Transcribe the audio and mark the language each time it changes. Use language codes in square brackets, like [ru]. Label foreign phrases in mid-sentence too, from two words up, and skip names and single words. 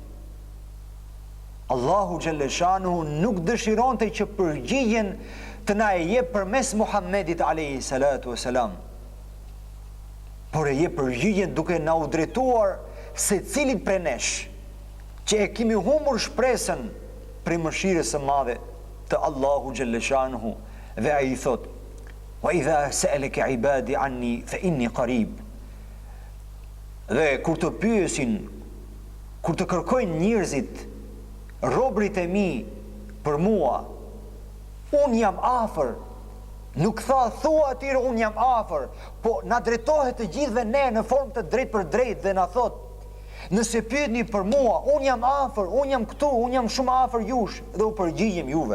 [sq] Allahu xhaleshanuhu nuk dëshironte që përgjigjen të na e jep përmes Muhammedit [ar] عليه الصلاة والسلام, [sq] por e jep përgjigjen duke na u drejtuar secilit prej nesh, që e kemi humbur shpresën prej mëshirës së madhe të Allahu xhaleshanuhu, dhe ai thot, [ar] وإذا سألك عبادي عني فإني قريب. [sq] Dhe kur të pyesin, kur të kërkojnë njerëzit, robërit e mi për mua, unë jam afër. Nuk thua atyre unë jam afër, po na drejtohet të gjithëve ne në formë të drejtë për drejtë dhe na thot, nëse pyetni për mua, unë jam afër, unë jam këtu, unë jam shumë afër jush, dhe u përgjigjem juve.